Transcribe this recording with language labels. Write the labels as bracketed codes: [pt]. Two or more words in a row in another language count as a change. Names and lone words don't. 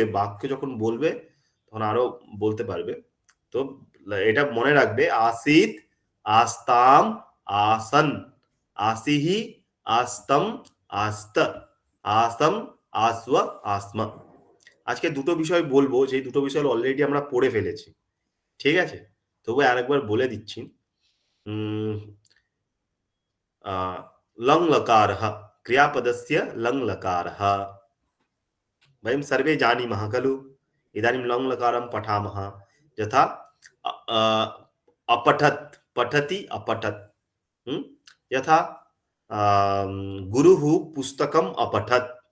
[bn] বাক্য যখন বলবে তখন আরো বলতে পারবে। তো এটা মনে রাখবে, আসিত, আসতাম, আসন, আসিহি, আস্তম, আস্ত, আসম, আসওয়া, আসমা। আজকে দুটো বিষয় বলবো, যেই দুটো বিষয় অলরেডি আমরা পড়ে ফেলেছি। ঠিক আছে? তবু আরেকবার বলে দিচ্ছি। [sa] উম लङ् लकारः, क्रियापदस्य लङ् लकारः। वयं सर्वे जानीमः खलु? इदानीं लङ् लकारं पठामः। यथा अपठत्, पठति, अपठत्। यथा गुरुः पुस्तकम् अपठत्।